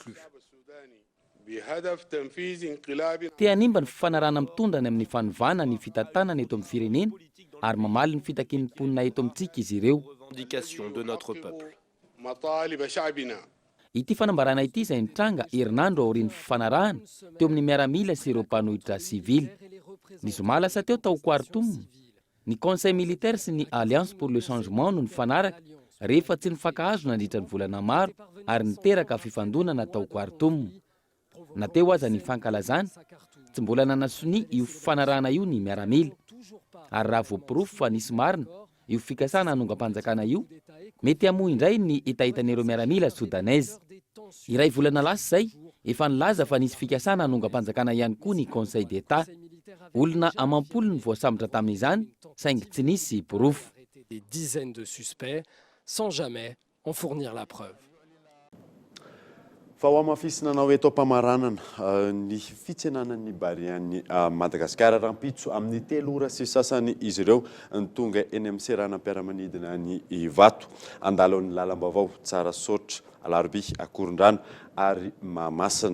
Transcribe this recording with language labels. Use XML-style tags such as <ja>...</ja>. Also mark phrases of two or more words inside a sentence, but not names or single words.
<mg>Te hanimba ny fifanarana mitondrany amin'ny fanovana ny fitantanana eto amin'ny firenena ary mamaly ny fitakin'ny mponina eto amintsika izy ireo. Ity fanambarana ity izay nitranga herinandro aorian'ny fifanarahana teo amin'ny miaramila sy ireo mpanohitra sivily. Ny zoma lasa teo tao Khartoum. Ny</mg> <fr>conseil militaire</fr> <mg>sy ny</mg> <fr>alliance pour le changement</fr> <mg>no nifanaraka rehefa tsy nifankahazo nandritra ny volana maro ary niteraka fifandonana tao Khartoum. Nateo aza ny fankalazana tsy mbola nanasony io fifanarahana io ny miaramila ary raha voapirofo fa nisy marina io fikasana hanonga-panjakana io mety hamoa indray ny etahitan'ireo miaramila soudanaizy. Iray volana lasa izay efa nilaza fa nisy fikasana hanonga-panjakana ihany koa ny</mg> <fr>conseil d'état.</fr> <mg>Olona amampolo ny voasambotra tamin'izany saingy tsy nisy pirofo.</mg> <fr>Des dizaines de suspects sans jamais en fournir la preuve.</fr> <mg>Fa ho amafisinanao eto am-pamaranana ny fitsenanan'ny barian'ny Madagasikara rampitso amin'ny 3 ora sy sasany izy ireo nitonga eny amin'ny seranam-piaramanidina ny Vato andalo ny lalam-baovao tsara sotra Alarobia Akorondrano ary Mahamasina.</mg>